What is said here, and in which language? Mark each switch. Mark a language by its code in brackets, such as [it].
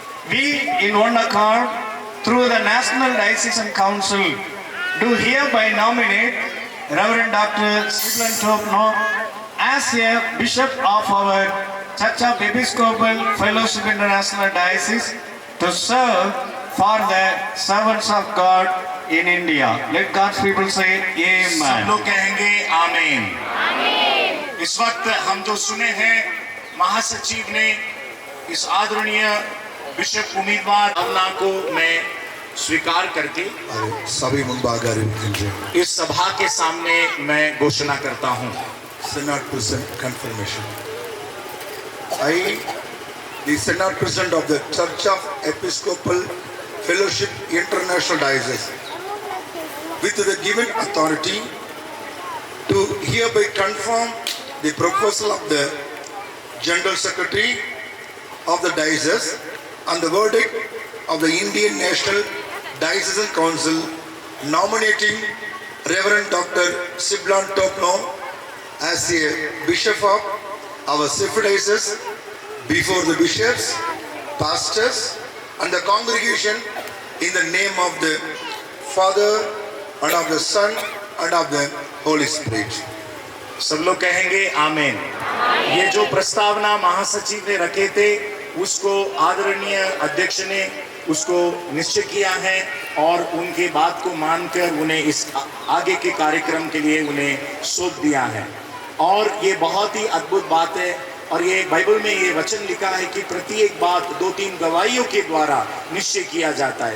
[en] We, in one accord, through the National Diocesan Council, do hereby nominate Reverend Dr. Siblon Topno as a bishop of our Church of Episcopal Fellowship International Diocese to serve for the servants of God in India. Let God's people say [hi] सब [en] Amen. [hi] लोग कहेंगे आमीन। इस वक्त हम जो सुने हैं महासचिव ने इस आदरणीय बिशप उम्मीदवार भावना को मैं स्वीकार करके सभी मुंबागा इस सभा के सामने मैं घोषणा करता हूं। [en] Synod President confirmation. I, the Synod President of the Church of Episcopal Fellowship International Diocese, with the given authority to hereby confirm the proposal of the General Secretary of the Diocese and the verdict of the Indian National Diocesan Council nominating Reverend Dr. Siblon Topno as a bishop of our Cephei Diocese before the bishops, pastors, and the congregation in the name of the Father and of the Son and of the Holy Spirit. [hi] सब लोग कहेंगे आमीन। ये जो प्रस्तावना महासचिव ने रखे थे उसको आदरणीय अध्यक्ष ने उसको निश्चय किया है और उनके बात को मानकर उन्हें इस आगे के कार्यक्रम के लिए उन्हें सौंप दिया है। और ये बहुत ही अद्भुत बात है और ये बाइबल में ये वचन लिखा है कि प्रत्येक बात 2-3 गवाहियों के द्वारा निश्चय किया जाता है।